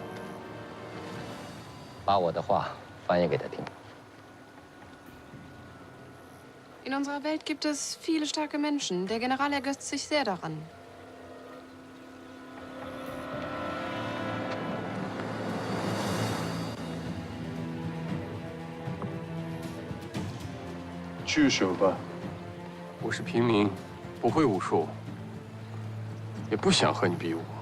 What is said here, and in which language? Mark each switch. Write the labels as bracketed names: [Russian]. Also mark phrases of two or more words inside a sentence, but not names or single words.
[Chinese] 把我的话翻译给他听。 [German] In unserer Welt gibt es viele starke Menschen. Der General ergötzt sich sehr daran. [Chinese] 聚首吧。我是平民，不会武术，也不想和你比武。